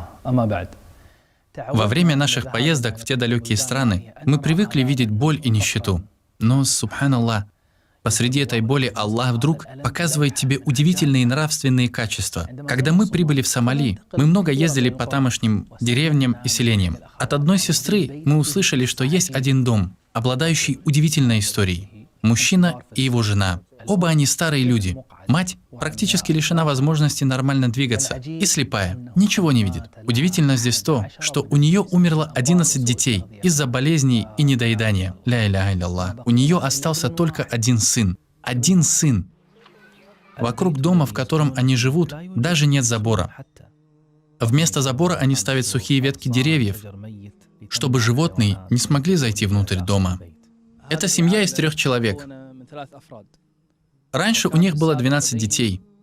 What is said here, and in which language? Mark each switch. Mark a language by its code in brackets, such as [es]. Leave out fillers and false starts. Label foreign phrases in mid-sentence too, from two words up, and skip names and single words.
[ar] أما بعد. [ru] Во время наших поездок в те далекие страны мы привыкли видеть боль и нищету. Но, субханаллах, посреди этой боли Аллах вдруг показывает тебе удивительные нравственные качества. Когда мы прибыли в Сомали, мы много ездили по тамошним деревням и селениям. От одной сестры мы услышали, что есть один дом, обладающий удивительной историей. Мужчина и его жена. Оба они старые люди. Мать практически лишена возможности нормально двигаться и слепая, ничего не видит. Удивительно здесь то, что у нее умерло 11 детей из-за болезней и недоедания. [ar] لا إله إلا الله. [ru] У нее остался только один сын. Один сын. Вокруг дома, в котором они живут, даже нет забора. Вместо забора они ставят сухие ветки деревьев, чтобы животные не смогли зайти внутрь дома. Это семья из 3 человек. Раньше у них было 12 детей.